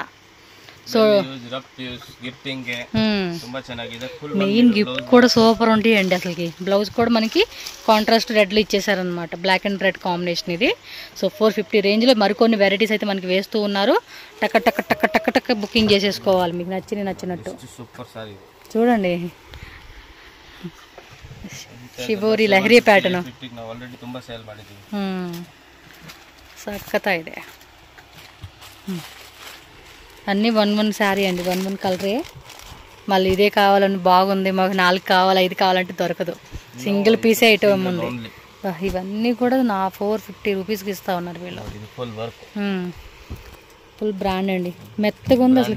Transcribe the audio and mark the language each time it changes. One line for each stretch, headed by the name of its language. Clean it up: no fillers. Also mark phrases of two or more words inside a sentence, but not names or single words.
Telugu: సో
English: main gift
Telugu: కూడా సూపర్ ఉంటాయండి అసలుకి. బ్లౌజ్ కూడా మనకి కాంట్రాస్ట్ రెడ్లో ఇచ్చేసారనమాట,
English: black and red combination
Telugu: ఇది. సో 450 రేంజ్లో మరికొన్ని వెరైటీస్ అయితే మనకి వేస్తూ ఉన్నారు. టక్క టక్క టక్క టక్క టక్క బుకింగ్ చేసేసుకోవాలి మీకు నచ్చినట్టు.
Kannada: చూడండి ಶಿಬೋರಿ ಲಹರಿ ಪ್ಯಾಟರ್ನ್ ಸಖತ್ತ ಇದೆ.
Telugu: అన్నీ 1 శారీ అండి, 1 కలరే. మళ్ళీ ఇదే కావాలని బాగుంది మాకు 4 కావాలి 5 కావాలంటే దొరకదు.
English: single piece item
Telugu: ఉంది. ఇవన్నీ కూడా నా 450 రూపీస్కి ఇస్తా ఉన్నారు వీళ్ళు.
English: full brand
Telugu: అండి, మెత్తగా ఉంది అసలుకి.